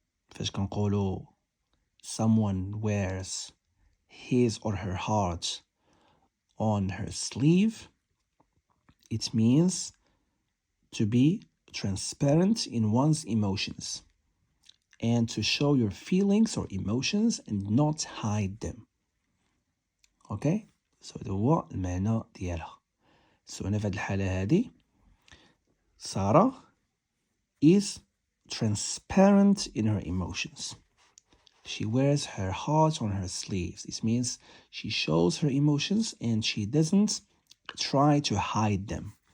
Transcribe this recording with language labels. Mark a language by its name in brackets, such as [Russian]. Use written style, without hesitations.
[Arabic] فاش كنقولوا [English] someone wears his or her heart on her sleeve, it means to be transparent in one's emotions and to show your feelings or emotions and not hide them. Okay? [Arabic] So هذا هو المعنى ديالها. [English] So [Arabic] أنا في هذه الحالة هذه [English] Sarah is transparent in her emotions. She wears her heart on her sleeves. This means she shows her emotions and she doesn't try to hide them.